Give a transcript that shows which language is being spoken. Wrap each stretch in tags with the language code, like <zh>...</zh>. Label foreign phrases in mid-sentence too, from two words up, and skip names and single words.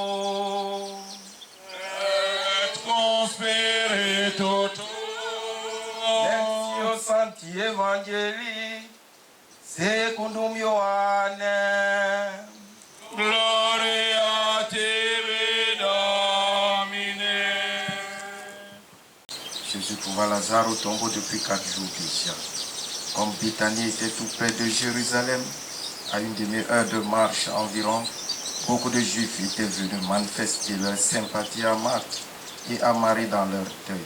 <la>Et con spiritu tuo. Lectio Sancti Evangelii secundum Ioannem. Gloria a tibi, Domine.</la> <fr>Jésus trouva Lazare au tombeau depuis 4 jours déjà. Comme Béthanie était tout près de Jérusalem, à une demi-heure de marche environ, beaucoup de Juifs étaient venus manifester leur sympathie à Marthe et à Marie dans leur deuil.</fr>